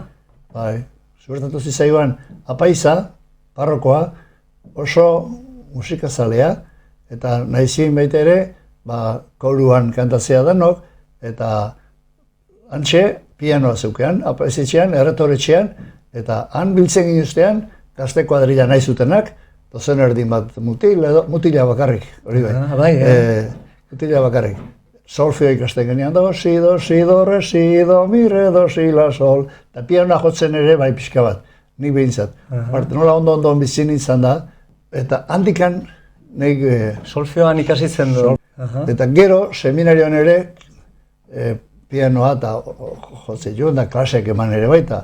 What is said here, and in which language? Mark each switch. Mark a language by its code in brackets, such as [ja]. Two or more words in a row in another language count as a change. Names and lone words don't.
[eu] Bai, zubertatu zitzaiban apaiza, parrokoa, oso musikazalea, eta nahi ziren baita ere, koruan kantatzea danok, eta hantxe pianoa zeukean, apaizetxean, erretoretxean, eta han biltzen ginuztean, gazte kuadrilla nahi zutenak, dozen erdin bat mutila bakarrik, hori bai. Mutila bakarrik. Solfeo ikasten genian, do, si, re, si, do, mi, re, do, si, la, sol. Eta pianoa jotzen ere, bai pixka bat, nik behintzat. Nola ondo bizi nintzen da, eta handikan, nik... Solfeoan ikasi zen du. Eta gero, seminarioan ere, pianoa eta jotzen joan da, klaseak eman ere baita.